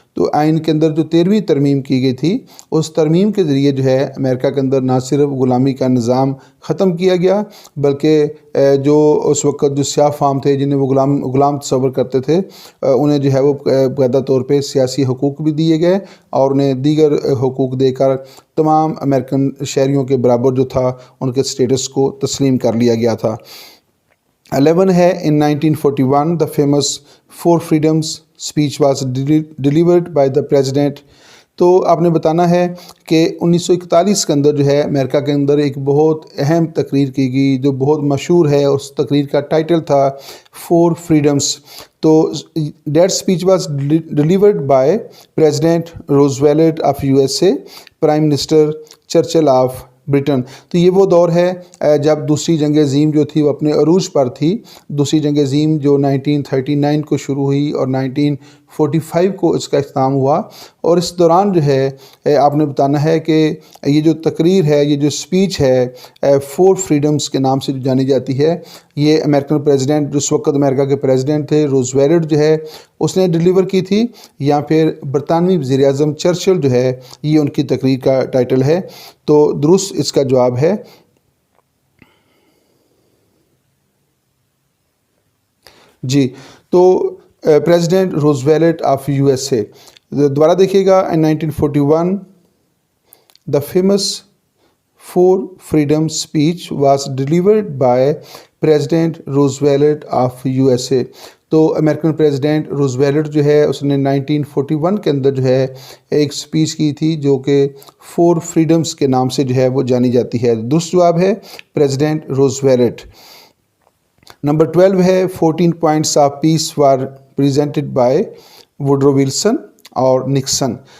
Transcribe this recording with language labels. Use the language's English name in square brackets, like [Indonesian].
[Urdu] تو آئین کے اندر جو 13ویں ترمیم کی گئی تھی اس ترمیم کے ذریعے جو ہے امریکہ کے اندر نہ صرف غلامی کا نظام ختم کیا گیا بلکہ جو اس وقت جو سیاہ فام تھے جنہیں وہ غلام تصور کرتے تھے انہیں جو ہے وہ باقاعدہ طور پہ سیاسی حقوق بھی دیے گئے اور انہیں دیگر حقوق دے کر تمام امریکن شہریوں کے برابر جو تھا ان کے سٹیٹس کو تسلیم کر لیا گیا تھا. 11 ہے [English] in 1941 the famous 4 freedoms speech was delivered by the president [Urdu] تو آپ نے بتانا ہے کہ 1941 کے اندر جو ہے امریکہ کے اندر ایک بہت اہم تقریر کی گئی جو بہت مشہور ہے. اس تقریر کا ٹائٹل تھا 4 Freedoms. تو [English] That speech was delivered by president Roosevelt of USA, prime minister Churchill of Britain. [Urdu] تو یہ وہ دور ہے جب دوسری جنگ عظیم جو تھی وہ اپنے عروج پر تھی. دوسری جنگ عظیم جو 1939 کو شروع ہوئی اور 1945 کو اس کا اختتام ہوا. اور اس دوران جو ہے آپ نے بتانا ہے کہ یہ جو تقریر ہے, یہ جو اسپیچ ہے 4 Freedoms کے نام سے جو جانی جاتی ہے, یہ امریکن پریزیڈنٹ جو اس وقت امریکہ کے پریزیڈنٹ تھے روزویلٹ جو ہے اس نے ڈیلیور کی تھی, یا پھر برطانوی وزیر اعظم چرچل جو ہے یہ ان کی تقریر کا ٹائٹل ہے. تو درست اس کا جواب ہے جی. تو پریزیڈنٹ روزویلٹ آف USA. دوبارہ دیکھیے گا, [English] in 1941 the famous 4 Freedom speech was delivered by President Roosevelt of USA. [Urdu] تو امریکن پریزیڈنٹ روزویلٹ جو ہے اس نے 1941 کے اندر جو ہے ایک سپیچ کی تھی جو کہ 4 Freedoms کے نام سے جو ہے وہ جانی جاتی ہے. درست جواب ہے پریزیڈنٹ روزویلٹ. نمبر 12 ہے [English] 14 points of peace were presented by Woodrow Wilson [Urdu] اور [English] Nixon.